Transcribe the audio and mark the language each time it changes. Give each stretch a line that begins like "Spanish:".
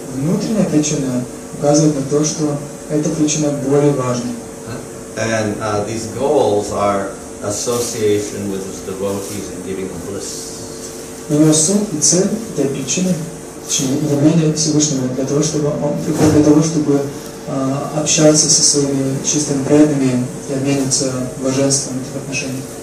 Russian: Внутренняя причина указывает на то, что эта причина более важна.
English: And these goals are association with his devotees and giving them bliss.
Russian: Ее суть и цель этой причины, явление Всевышнего, для того, чтобы он приходит для того, чтобы общаться со своими чистыми преданными и обмениваться блаженством этих отношений.